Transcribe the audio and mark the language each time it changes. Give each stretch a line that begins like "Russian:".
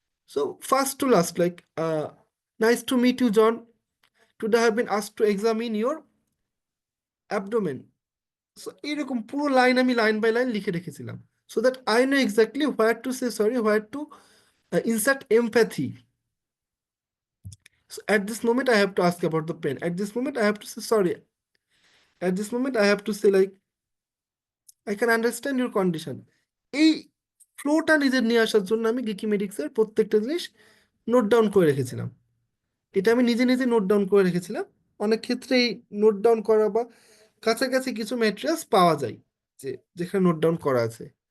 English: So first to last, like nice to meet you John, today have been asked to examine your abdomen. So
Bangla: এইরকম পুরো line আমি line by line লিখে রেখেছিলাম,
English: So that I know exactly where to say sorry, where to insert empathy. So at this moment, I have to ask about the pain. At this moment, I have to say sorry. At this moment, I have to say like, I can understand your condition.
Bangla: এই ফ্লোটা নিজের নিয়ে আসার জন্য আমি গিকিমেডিক্সের প্রত্যেকটা জিনিস note down করে রেখেছিলাম। এটা আমি নিজে নিজে নোট ডাউন করে রেখেছিলাম। অনেক ক্ষেত্রে এই নোট ডাউন করা বা কাছাকাছি কিছু ম্যাটেরিয়ালস পাওয়া যায় যে যেখানে নোট ডাউন করা আছে।